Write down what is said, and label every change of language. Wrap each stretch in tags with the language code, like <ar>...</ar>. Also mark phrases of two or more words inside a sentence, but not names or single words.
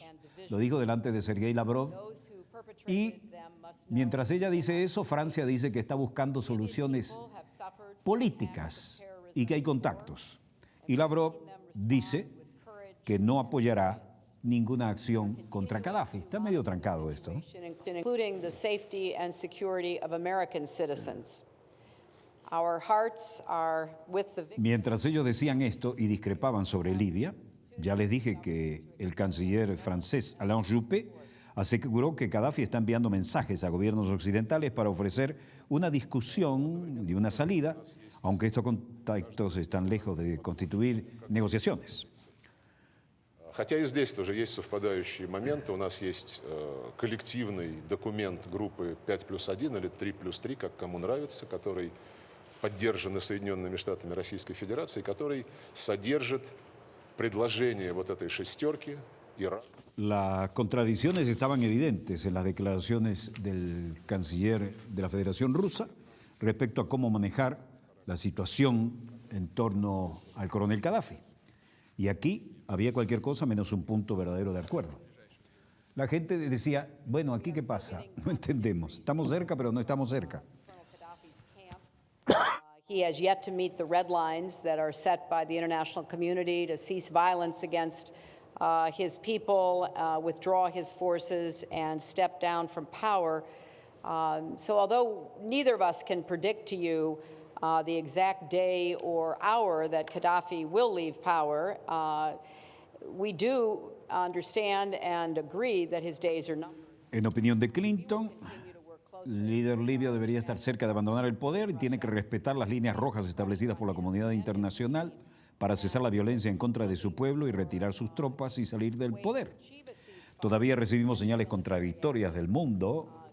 <es>Lo dijo delante de Sergei Lavrov. Y mientras ella dice eso, Francia dice que está buscando soluciones políticas y que hay contactos. Y Lavrov dice que no apoyará ninguna acción contra Gaddafi. Está medio trancado esto, ¿no?</es> <en>Including the safety and security of American citizens. Our hearts are with the</en> <es>Mientras ellos decían esto y discrepaban sobre Libia, ya les dije que el canciller francés Alain Juppé aseguró que Gaddafi está enviando mensajes a gobiernos occidentales para ofrecer una discusión de una salida, aunque estos contactos están lejos de constituir negociaciones.</es> <ru>Хотя и здесь тоже есть совпадающие моменты. У нас есть коллективный документ группы 5+1 или 3+3, как кому нравится, который поддержан и Соединенными Штатами Российской Федерации, который содержит предложение вот этой шестерки Ирана.</ru> <es>Las contradicciones estaban evidentes en las declaraciones del canciller de la Federación Rusa respecto a cómo manejar la situación en torno al coronel Gaddafi. Y aquí había cualquier cosa menos un punto verdadero de acuerdo. La gente decía, bueno, ¿aquí qué pasa? No entendemos. Estamos cerca, pero no estamos cerca.</es> <en>He has yet to meet the red lines that are set by the international community to cease violence against his people, withdraw his forces, and step down from power. So although neither of us can predict to you the exact day or hour that Gaddafi will leave power, we do understand and agree that his days are numbered.</en> <es>En opinión de Clinton, el líder libio debería estar cerca de abandonar el poder y tiene que respetar las líneas rojas establecidas por la comunidad internacional para cesar la violencia en contra de su pueblo y retirar sus tropas y salir del poder. Todavía recibimos señales contradictorias del mundo.</es>